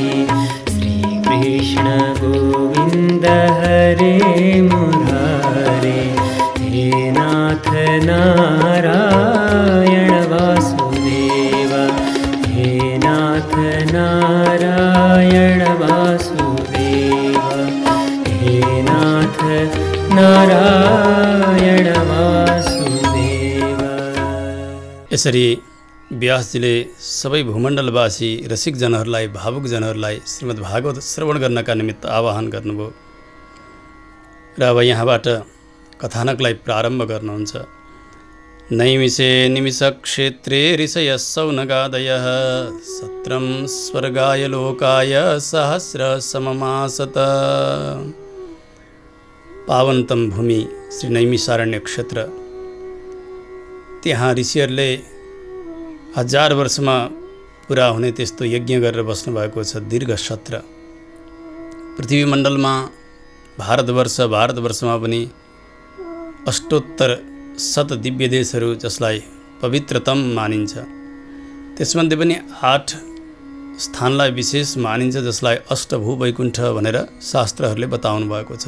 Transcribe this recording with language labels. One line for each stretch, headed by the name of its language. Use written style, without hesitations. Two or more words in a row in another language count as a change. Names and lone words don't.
Sanskrit: श्री कृष्ण गोविंद हरे मुरारे, हे नाथ नारायण वासुदेव, हे नाथ नारायण वासुदेव, हे नाथ नारायण वासुदेव।
Nepali: यसरी व्यासजीले सबै भूमण्डलवासी रसिक जनहरूलाई, भावुक जनहरूलाई श्रीमद् भागवत श्रवण गर्नका निमित्त आह्वान गर्नुभयो र अब यहाँबाट कथानकलाई प्रारम्भ गर्नुहुन्छ।
Sanskrit: नैमिषे निमिषक्षेत्रे ऋषयः सौनकादयः, सत्रं स्वर्गाय लोकाय सहस्र सममासत।
Nepali: पावनतम भूमि श्री नैमिषारण्य क्षेत्र, त्यहाँ ऋषिहरूले 1000 वर्षमा पुरा हुने त्यस्तो यज्ञ गरेर बस्नुभएको छ। दीर्घ सत्र पृथ्वी मण्डलमा भारतवर्षमा पनि अष्टोत्तर शत दिव्य देशहरू जसलाई पवित्रतम मानिन्छ, त्यसमध्ये पनि 8 स्थानलाई विशेष मानिन्छ जसलाई अष्टभू वैकुण्ठ भनेर शास्त्रहरूले बताउनु भएको छ।